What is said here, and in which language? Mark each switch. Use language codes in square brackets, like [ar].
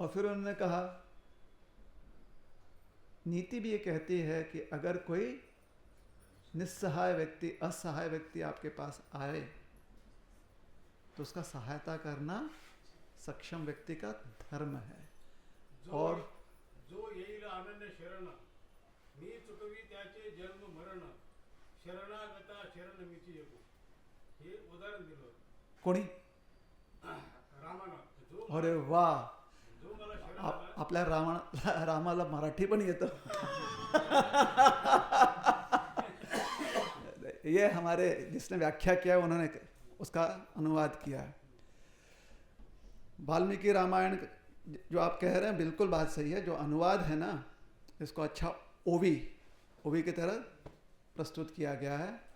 [hi] और फिर उन्होंने कहा नीति भी ये कहती है कि अगर कोई निस्सहाय व्यक्ति, असहाय व्यक्ति आपके पास आए तो उसका सहायता करना सक्षम व्यक्ति का धर्म है। और [mr] जो येईल अनन्य शरण मी चुकवी त्याचे जन्म मरण शरणागता शरण मीची येतो, हे उदाहरण दिलं कोणी? रामानं। अरे वाह, जो मला शरण आपल्या रामाला मराठी पण येतं। [hi] ये हमारे जिसने व्याख्या किया है उन्होंने उसका अनुवाद किया है। वाल्मीकि रामायण जो आप कह रहे हैं बिल्कुल बात सही है। जो अनुवाद है ना इसको अच्छा ओवी की तरह प्रस्तुत किया गया है।